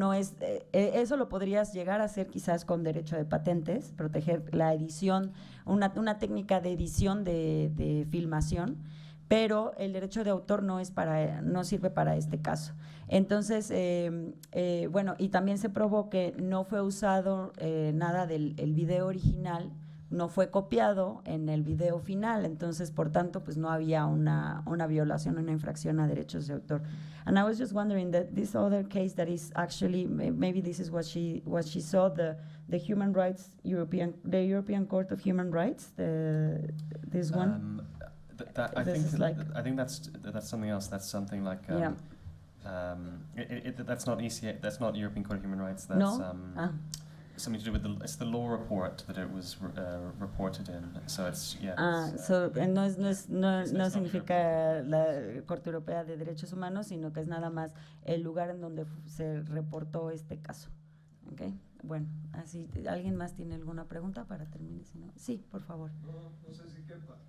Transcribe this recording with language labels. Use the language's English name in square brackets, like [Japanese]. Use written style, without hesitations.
[Spanish] No es, eso lo podrías llegar a hacer quizás con derecho de patentes, proteger la edición, una técnica de edición de filmación, pero el derecho de autor no sirve para este caso. Entonces, bueno, y también se probó que no fue usado nada del video original, no fue copiado en el video final, entonces, por tanto, pues no había una violación, una infracción a derechos de autor. [English] And I was just wondering that this other case that is actually, maybe this is what she saw, the Human Rights the European Court of Human Rights, this one. I think that's something else. That's something like that's not ECA. That's not European Court of Human Rights. That's something to do with it's the law report that it was reported in. So it's [Spanish] So no significa la Corte Europea de Derechos Humanos, sino que es nada más el lugar en donde se reportó este caso. Okay. Bueno, así, ¿alguien más tiene alguna pregunta para terminar? Si no, sí, por favor. No sé si quepa.